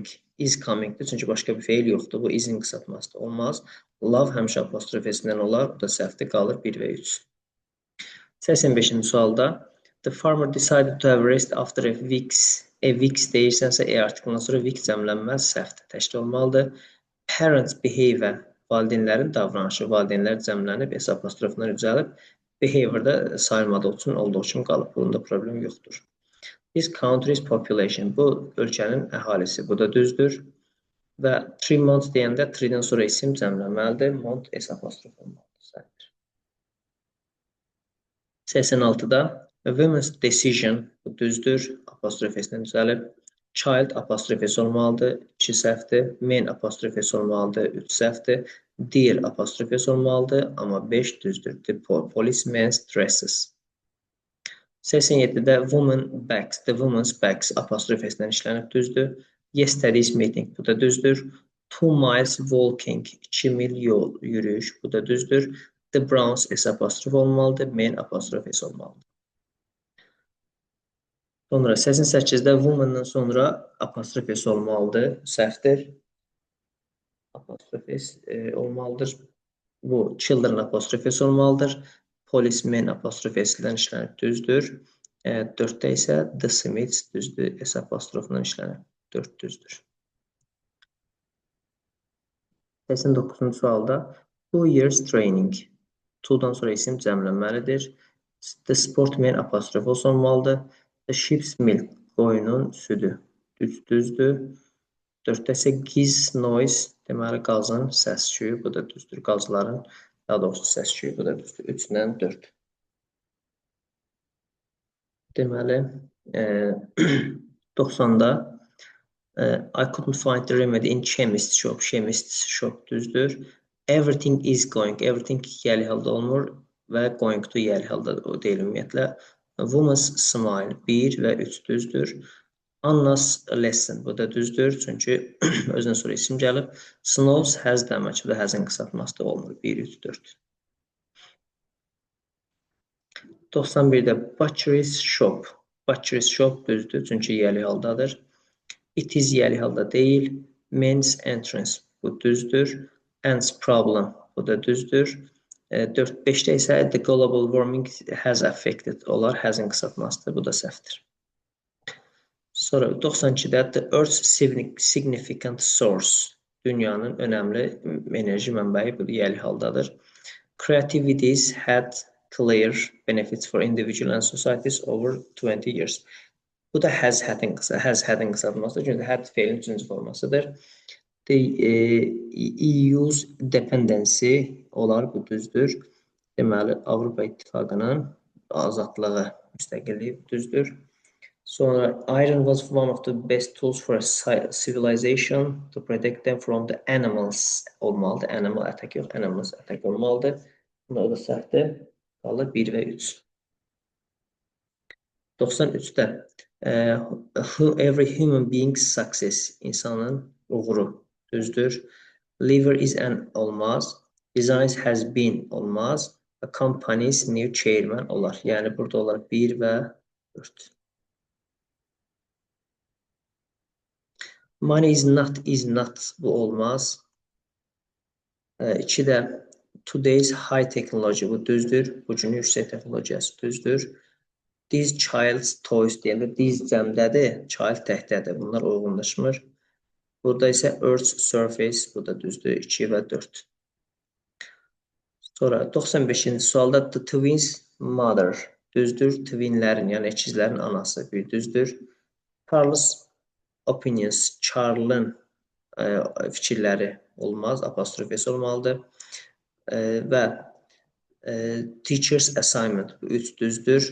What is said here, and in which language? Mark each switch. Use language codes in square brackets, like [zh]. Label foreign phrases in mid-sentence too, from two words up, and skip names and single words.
[en] Is comingdir. [az] Çünki başqa bir feil yoxdur. Bu isin qısaltması olmaz. Love həmişə apostrofesindən olar. Bu da səhvdir. Qalır 1 və 3. 85-ci sualda [en] The farmer decided to have rest after a week's. A week's [az] deyirsənsə artıqdan sonra week cəmlənməz, səhvdir, təşkil olmalıdır. [en] Parents behavior, [az] valideynlərin davranışı, valideynlər cəmlənib, S apostrofundan düzəlib, behaviorda sayılmadığı üçün olduğu kimi qalıb. Bunda problem yoxdur. [en] This country's population, [az] bu ölkənin əhalisi, bu da düzdür. Və 3 months deyəndə 3-dən sonra isim cəmlənməlidir. Month S apostrof olmalıdır, səhvdir. 86-da [en] women's decision, [az] bu düzdür, apostrofesindən düzəlib. Child apostrofesi olmalıdır, 2 səhvdir. Men apostrofesi olmalıdır, 3 səhvdir. Dear apostrofesi olmalıdır, amma 5 düzdür. [en] The policeman's dresses. 87-də woman bags, the woman's bags [az] apostrofesindən işlənib düzdür. [en] Yesterday's meeting, [az] bu da düzdür. [en] 2 miles walking, [az] 2 mil yol, yürüyüş, bu da düzdür. The Browns S apostrof olmalıdır, men apostrofesi olmalıdır. Sonra 88-də woman'dan sonra apostrofesi olmalıdır, səhvdir. Apostrofes olmalıdır. Bu children apostrofesi olmalıdır. Policeman apostrofesindən işlənib düzdür. 4-də isə the Smiths düzdür, S apostrofundan işlənib 4 düzdür. 89-cu sualda [en] 2 years training. [az] 2-dan sonra isim cəmlənməlidir. [en] The sportman [az] apostrof olmalıdır. [en] The sheep's milk, [az] qoyunun südü. Düzdür. 4-də isə [en] giz noise, [az] deməli qazın səs-küyü, bu da düzdür. Qazların, daha doğrusu səs-küyü, bu da düzdür. 3-dən 4. Deməli, 90-da [en] I couldn't find the remedy in chemist shop. Chemist shop düzdür. Everything is going. [az] Everything yəli halda olmur və [en] going to [az] yəli halda deyil ümumiyyətlə. [en] Woman's smile [az] 1 və 3 düzdür. [en] Anna's lesson, [az] bu da düzdür. Çünki özündən sonra isim gəlib. [en] Snows has damage, [az] bu da has'ın qısaltması da olmur. [en] 1, 3, 4. 91-də butcher's shop. Butcher's shop [az] düzdür. Çünki yəli haldadır. [en] It is [az] yəli halda deyil. [en] Men's entrance, [az] bu düzdür. [en] Ants problem, [az] bu da düzdür. 4-5-də isə [en] the global warming has affected olar. [az] Has'ın qısaltmasıdır, bu da səhvdir. Sonra 92-də [en] the Earth's significant source, [az] dünyanın önəmli enerji mənbəyi, bu da yəli haldadır. [en] Creativities had clear benefits for individual and societies over 20 years. [az] Bu da [en] has had'ın [az] qısaltmasıdır. Çünki had feilin 3-cü formasıdır. The EU's dependency olar, bu düzdür. Deməli, Avropa İttifaqının azadlığı, müstəqilliyi düzdür. [en] Sonra iron was one of the best tools for a civilization to protect them from the animals olmalıdır. Animal attack yox, animals attack olmalıdır. [az] Bunlar da səhvdir. Qalır 1 və 3. 93-də [en] every human being's success, [az] insanın uğuru düzdür. [en] Liver is an olmaz. Designs has been olmaz. A company's new chairman olar. [az] Yəni burada olar 1 və 4. [en] Money is not, [az] bu olmaz. [en] 2-də today's high technology, [az] bu düzdür. Bugünün yüksək texnologiyası düzdür. [en] These child's toys [az] deyəndə these cəmdədir, child təhdədir. Bunlar uyğunlaşmır. Burada isə [en] Earth's surface, [az] bu da düzdür. 2 və 4. Sonra 95-ci sualda [en] the twins mother, [az] düzdür. Twinlərin, yəni ikizlərin anası, bir düzdür. Charles opinions, Charles'ın fikirləri olmaz, apostrofesi olmalıdır. Və [en] teacher's assignment, [az] bu 3 düzdür.